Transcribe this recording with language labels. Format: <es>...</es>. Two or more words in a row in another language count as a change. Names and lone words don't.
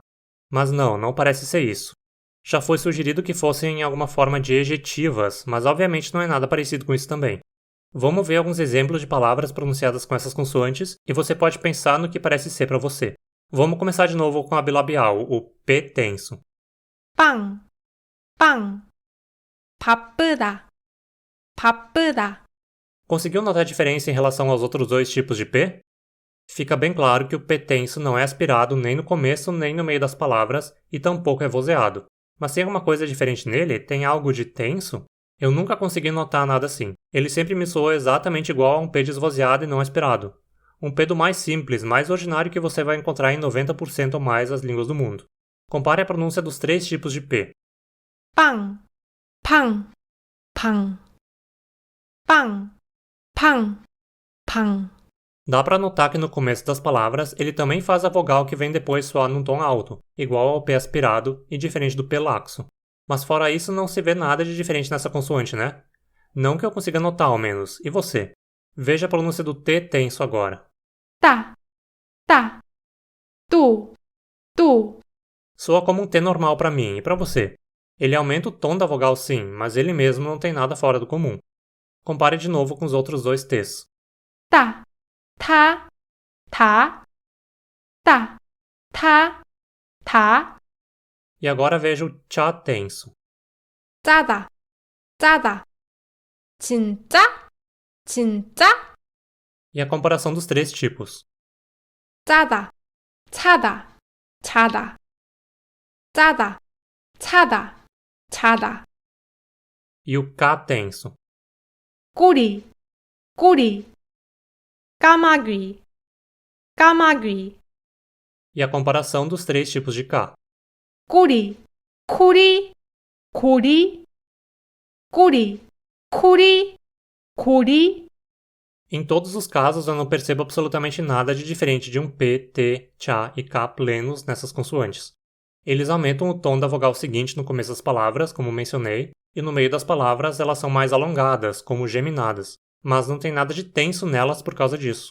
<pt>Mas não parece ser isso. Já foi sugerido que fossem alguma forma de ejetivas, mas obviamente não é nada parecido com isso também. Vamos ver alguns exemplos de palavras pronunciadas com essas consoantes e você pode pensar no que parece ser para você. Vamos começar de novo com a bilabial, o P tenso.</pt> <ko>빵, 빵. 바쁘다, 바쁘다.</ko> <pt>Conseguiu notar a diferença em relação aos outros dois tipos de P? Fica bem claro que o P tenso não é aspirado nem no começo nem no meio das palavras e tampouco é vozeado. Mas tem alguma coisa diferente nele? Tem algo de tenso? Eu nunca consegui notar nada assim. Ele sempre me soou exatamente igual a um P desvozeado e não aspirado. Um P do mais simples, mais ordinário que você vai encontrar em 90% ou mais das línguas do mundo. Compare a pronúncia dos três tipos de P.</pt> <ko>빵, 팡, 팡. 빵, 팡, 팡.</ko> <pt>Dá para notar que no começo das palavras ele também faz a vogal que vem depois soar num tom alto, igual ao P aspirado e diferente do P laxo. Mas fora isso não se vê nada de diferente nessa consoante, né? Não que eu consiga notar, ao menos. E você? Veja a pronúncia do T tenso agora.</pt> <ko>따, 따. 뚜, 뚜.</ko> <pt>Soa como um T normal para mim, e para você? Ele aumenta o tom da vogal sim, mas ele mesmo não tem nada fora do comum. Compare de novo com os outros dois T's.</pt> <ko>따, 타, 다, 따, 타, 다.</ko> <pt>E agora veja o Tcha tenso.</pt> <ko>짜다, 짜다. 진짜, 진짜.</ko> <pt>E a comparação dos três tipos.</pt> <ko>짜다, 차다, 차다. 짜다, 차다, 차다.</ko> <pt>E o K tenso.</pt> <ko>꼬리, 꼬리. 까마귀, 까마귀.</ko> <pt>E a comparação dos três tipos de K.</pt> <ko>꼬리, 코리, 고리. 꼬리, 코리, 고리.</ko> <pt>Em todos os casos, eu não percebo absolutamente nada de diferente de um P, T, Tcha e K plenos nessas consoantes. Eles aumentam o tom da vogal seguinte no começo das palavras, como mencionei, e no meio das palavras elas são mais alongadas, como geminadas, mas não tem nada de tenso nelas por causa disso.</pt>